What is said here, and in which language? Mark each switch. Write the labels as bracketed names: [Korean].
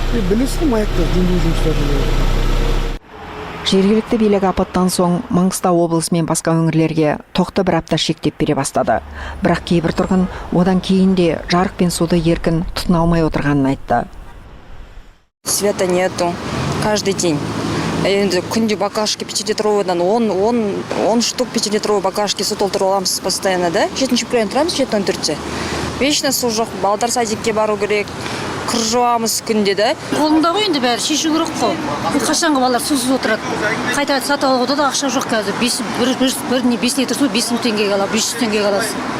[Kazakh] Білесің МАЭКті жөндеу жұмыстары. Жергілікті билік апаттан соң Маңғыстау облысы мен басқа өңірлерге тоқты бір апта шектеп бере бастады. Бірақ кейбір тұрғын одан кейін де жарық пен суды еркін тұтына алмай отырғанын айтты. [Russian] Света нету каждый день. [Kazakh] Күнде баклажка 5-литровыйдан 10 штук 5-литровый баклажки су толтырып аламыз постоянно, да? 7-ші күннен тұрамыз, 7-тен түртсе. Вечно су жоқ, балдар садикке бару керек, кір жуамыз күнде, да? Қолында ғой енді бәрі шешу керек қой. Қашанғы балалар сусыз отырады. Қайта сатып алуға да ақша жоқ қазір. 5 литр су 500 теңгеге аласың, 500 теңгеге аласың.